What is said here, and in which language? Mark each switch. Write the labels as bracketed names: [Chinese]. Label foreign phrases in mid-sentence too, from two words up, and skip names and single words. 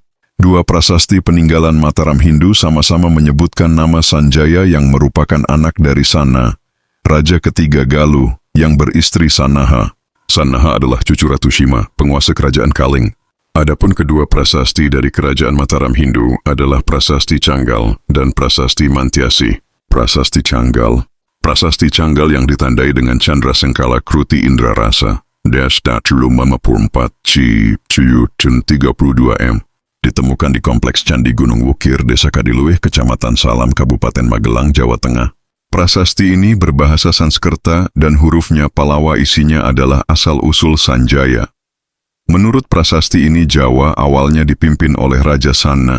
[Indonesian] 2 prasasti peninggalan Mataram Hindu sama-sama menyebutkan nama Sanjaya yang merupakan anak dari Sana, Raja ketiga Galuh yang beristri Sanaha. Sanaha adalah cucu Ratu Shima, penguasa kerajaan Kaling. Adapun kedua prasasti dari kerajaan Mataram Hindu adalah Prasasti Canggal dan Prasasti Mantiasi. Prasasti Canggal yang ditandai dengan Chandra Sengkala Kruti Indra Rasa, Dash Datulu Mamapur 4 Ci Cuyutun 32M. Ditemukan di Kompleks Candi Gunung Wukir, Desa Kadiluih, Kecamatan Salam, Kabupaten Magelang, Jawa Tengah. Prasasti ini berbahasa Sanskerta dan hurufnya Palawa, isinya adalah asal-usul Sanjaya. Menurut prasasti ini, Jawa awalnya dipimpin oleh Raja Sana.